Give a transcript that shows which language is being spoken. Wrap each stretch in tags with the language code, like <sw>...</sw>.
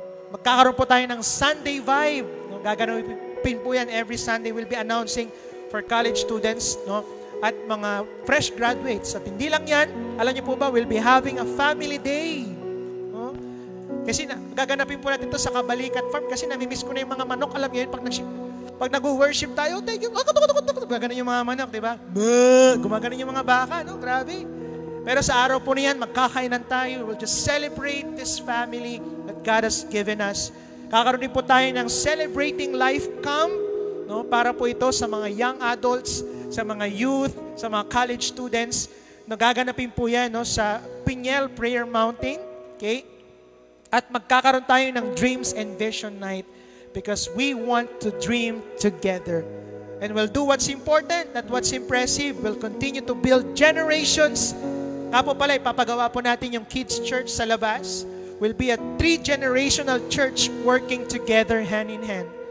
<tl>Magkakaroon po tayo ng Sunday Vibe. No, gaganapin po yan every Sunday.</tl> <en>We'll be announcing for college students,</en> <tl>no, at mga fresh graduates. At hindi lang yan, alam niyo po ba,</tl> <en>we'll be having a family day.</en> <tl>No? Kasi gaganapin po natin to sa Kabalikat Farm kasi namimiss ko na yung mga manok. Alam niyo yun, pag nag-worship tayo, thank you, gumaganon yung mga manok, di ba? Gumaganon yung mga baka, no? Grabe. Pero sa araw po niyan, magkakainan tayo.</tl> <en>We'll just celebrate this family that God has given us.</en> <tl>Kakaroon din po tayo ng Celebrating Life Camp, no? Para po ito sa mga young adults, sa mga youth, sa mga college students. Nagaganapin po yan, no? Sa Piñel Prayer Mountain. Okay? At magkakaroon tayo ng Dreams and Vision Night</tl> <en>because we want to dream together. And we'll do what's important, not what's impressive. We'll continue to build generations.</en> <tl>Nga po pala, ipapagawa po natin yung kids church sa labas.</tl> <en>Will be a 3-generational church working together hand in hand.</en>